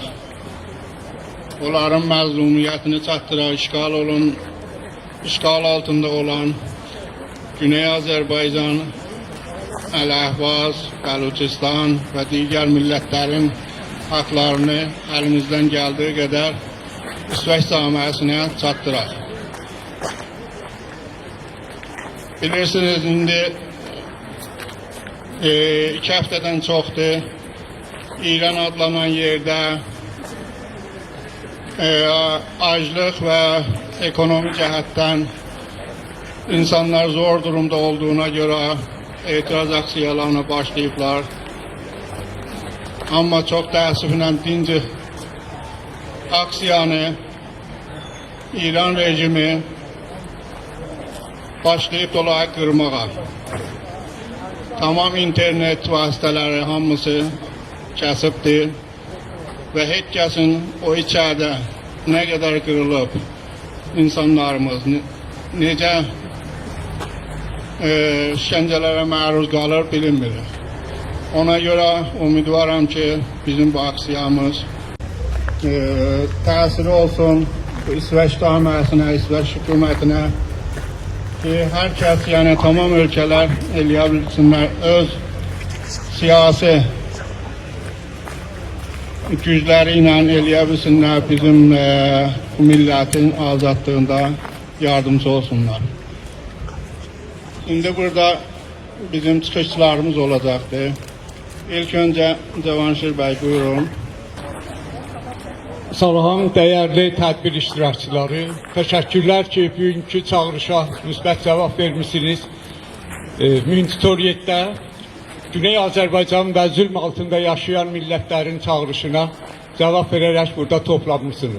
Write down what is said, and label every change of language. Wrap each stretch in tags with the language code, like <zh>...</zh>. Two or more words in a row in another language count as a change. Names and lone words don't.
<az>Onların məzlumiyyətini çatdıraq, işgal altında olan Güney Azerbaycan, Ələhvaz, Bəluçistan</az> <tr>ve diğer milletlerin haklarını elimizden geldiği kadar</tr> <az>İsveç camiasına çatdıraq. Bilirsiniz, indi 2 həftədən çoxdur İran adlanan yerde aclıq ve ekonomi cəhətdən insanlar</az> <tr>zor durumda olduğuna göre</tr> <az>etiraz aksiyalarına başlayıblar.</az> <tr>Ama çok</tr> <az>təəssüflə dinci aksiyanı İran rejimi başlayıb dolayı qırmağa. Tamam internet vasitələri hamısı kəsibdir və heç kəsin o içəridə nə qədər qırılıb insanlarımız, necə işgəncələrə məruz qalır bilinmir. Ona göre umidvaram ki bizim bu aksiyamız təsiri olsun bu İsveç camiasına, İsveç</az> <tr>hükümetine ki herkes, yani tamam ülkeler</tr> <az>eləyə bilsinlər öz siyasi gücleriyle eləyə bilsinlər bizim bu milletin azadlığında yardımcı olsunlar.</az> <tr>Şimdi burada bizim çıxışçılarımız olacaktı. İlk önce Cavanşir Bey, buyurun.</tr> <az>Salam, değerli tədbir iştirakçıları. Təşəkkürlər ki, bugünkü çağrışa müsbət cavab vermişsiniz. Münsitoriyyətdə Güney Azərbaycan və zülm altında yaşayan millətlərin çağrışına cavab verərək burada toplanmışsınız.</az>